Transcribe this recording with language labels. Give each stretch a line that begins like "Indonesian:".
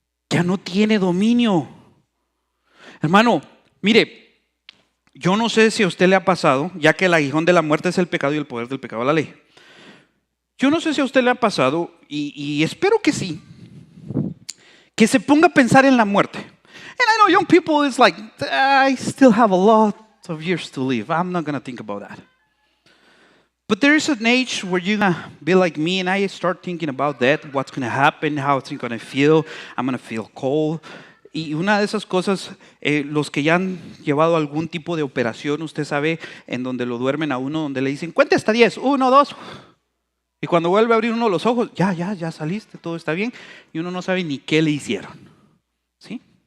Spanish: Ya no tiene dominio. Hermano, mire, yo no sé si a usted le ha pasado, ya que el aguijón de la muerte es el pecado y el poder del pecado la ley. Yo no sé si a usted le ha pasado, y espero que sí, que se ponga a pensar en la muerte.
English: And I know young people is like, I still have a lot of years to live. I'm not going to think about that. But there is an age where you're going to be like me and I start thinking about that, what's going to happen, how it's going to feel. I'm going to feel cold.
Spanish: Y una de esas cosas, los que ya han llevado algún tipo de operación, usted sabe, en donde lo duermen a uno, donde le dicen, cuente hasta 10, 1, 2. Y cuando vuelve a abrir uno los ojos, ya saliste, todo está bien. Y uno no sabe ni qué le hicieron. ¿Sí?